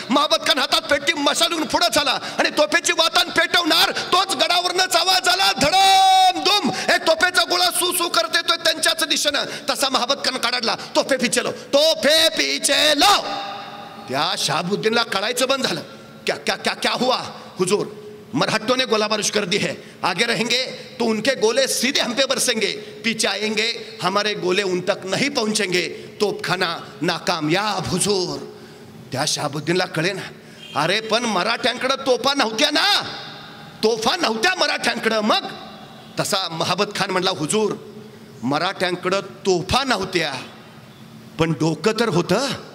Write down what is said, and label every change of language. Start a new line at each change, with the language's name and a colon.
Marathi: महाबत खान हातात पेटती मशालून पुढे झाला आणि तोफेची वातान पेटवणार तोच गडावरनच आवाज आला. धडम दुम. एक तोफेचा गोळा सू करत येतोय त्यांच्याच दिशेनं. तसा महाबत खान काढला.
Hindi: तोफे पिछे लो, तोफे पिछे लो.
Marathi: त्या शाबुद्दीनला कळायचं बंद झालं.
Hindi: क्या क्या क्या क्या हुआ. हुजूर मराठों ने गोलाबारिश कर दी है. आगे रहेंगे तो उनके गोले सीधे हम पे बरसेंगे, पीछे आएंगे हमारे गोले उन तक नहीं पहुंचेंगे. तोपखाना नाकामयाब हुजूर.
Marathi: त्या शाबुद्दीनला कळे ना, अरे पण मराठ्यांकडे तोफा नव्हत्या ना. तोफा नव्हत्या मराठ्यांकडे. मग तसा महाबत खान म्हणला, हुजूर मराठ्यांकडे तोफा नव्हत्या पण डोकं तर होतं.